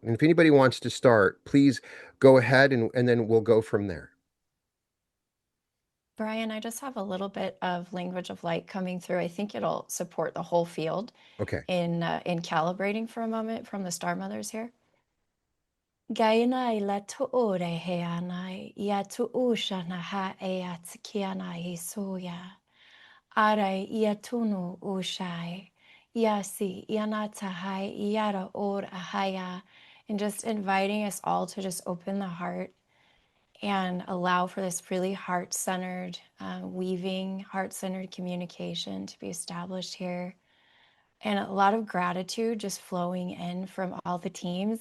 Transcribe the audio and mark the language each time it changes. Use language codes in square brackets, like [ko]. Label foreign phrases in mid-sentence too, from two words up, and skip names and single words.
[en] And if anybody wants to start, please go ahead, and then we'll go from there. Brian, I just have a little bit of language of light coming through. I think it'll support the whole field Okay. in calibrating for a moment from the Star Mothers here. Gaina la to ore he anai, ia tu usha na ha e atkiana he soya. Are ia tunu ushai, yasi ianata hai iara or ahaya. And just inviting us all to just open the heart and allow for this really heart-centered weaving, heart-centered communication to be established here. And a lot of gratitude just flowing in from all the teams.